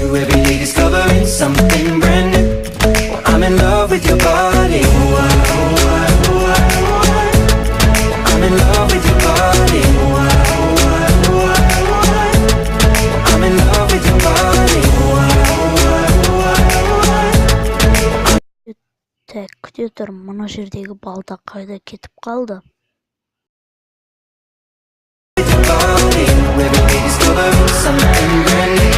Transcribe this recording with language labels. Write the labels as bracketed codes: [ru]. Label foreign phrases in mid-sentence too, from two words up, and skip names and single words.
[en] Every day discovering something brand new. Well, I'm in love with your body. I'm in love with your body. I'm in love with your body. [kk] Так, күте тұр, мына жердегі балда қайда кетіп қалды? [en] Every day discovering something brand new.